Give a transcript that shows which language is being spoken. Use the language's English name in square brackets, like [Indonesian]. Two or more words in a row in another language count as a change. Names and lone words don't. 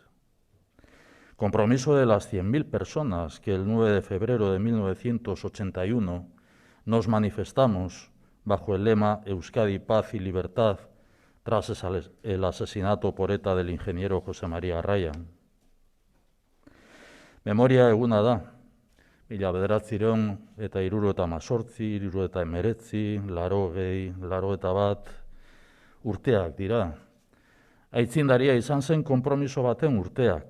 [Spanish] Compromiso de las 100.000 personas que el 9 de febrero de 1981 nos manifestamos bajo el lema «Euskadi, paz y libertad» tras el asesinato por ETA del ingeniero José María Ryan. [Basque] Memoria eguna da, 1978, 1989, 1991 urteak dira. Aitzindaria izan zen konpromiso baten urteak.